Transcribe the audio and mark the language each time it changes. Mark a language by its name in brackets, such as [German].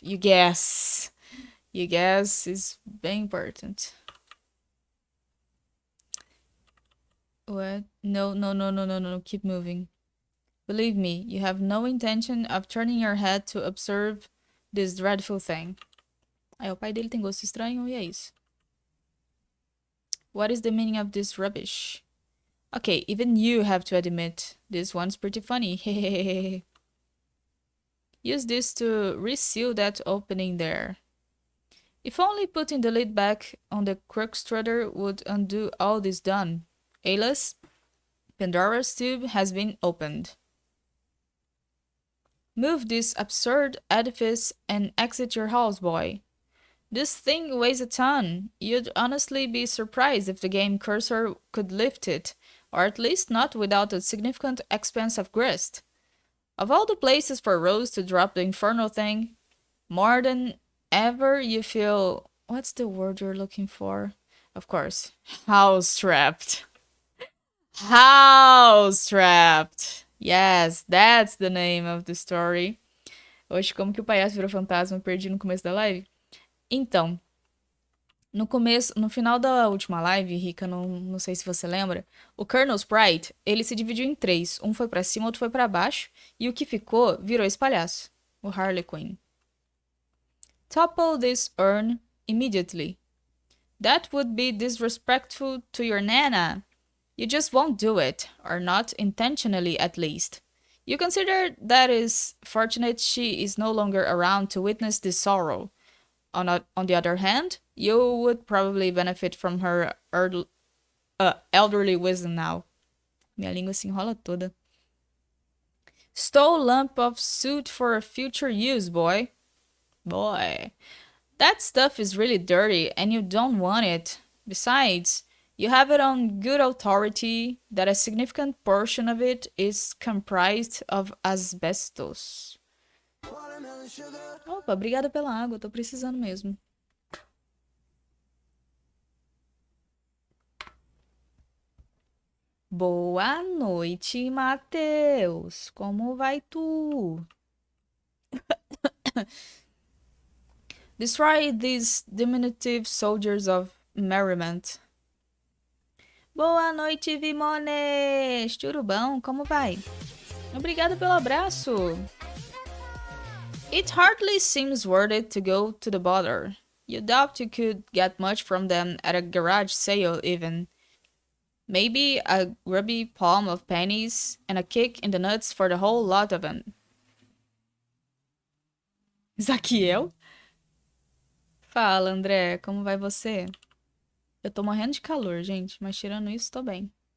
[English] You guess. You guess is very important. What? No. Keep moving. Believe me, you have no intention of turning your head to observe this dreadful thing. [Portuguese] Aí o pai dele tem gosto estranho e é isso. [English] What is the meaning of this rubbish? Okay, even you have to admit, this one's pretty funny. Hehehehe. Use this to reseal that opening there. If only putting the lid back on the corkscrew would undo all this done. Alice, Pandora's tube has been opened. Move this absurd edifice and exit your house, boy. This thing weighs a ton. You'd honestly be surprised if the game cursor could lift it, or at least not without a significant expense of grist. Of all the places for Rose to drop the infernal thing, more than ever you feel... What's the word you're looking for? Of course. House-trapped. House-trapped. Yes, that's the name of the story. [Portuguese] Oxe, como que o palhaço virou fantasma? Perdi no começo da live. Então, no final da última live, Rica, não sei se você lembra, o Colonel Sprite, ele se dividiu em três. Um foi pra cima, outro foi pra baixo, e o que ficou virou esse palhaço, o Harley Quinn. [English] Topple this urn immediately. That would be disrespectful to your Nana. You just won't do it, or not intentionally at least. You consider that is fortunate she is no longer around to witness this sorrow. On the other hand, you would probably benefit from her elderly wisdom now. [Portuguese] Minha língua se enrola toda. [English] Stole lump of suit for future use, boy. Boy. That stuff is really dirty and you don't want it. Besides, you have it on good authority that a significant portion of it is comprised of asbestos. [Portuguese] Opa, obrigada pela água, tô precisando mesmo. Boa noite, Matheus. Como vai tu? [English] Destroy these diminutive soldiers of merriment. [Portuguese] Boa noite, Vimones. Turubão, como vai? Obrigada pelo abraço. [English] It hardly seems worth it to go to the bother. You doubt you could get much from them at a garage sale even. Maybe a grubby palm of pennies and a kick in the nuts for the whole lot of them. [Portuguese] Zaquiel? Fala, André, como vai você? Eu tô morrendo de calor, gente, mas tirando isso, tô bem.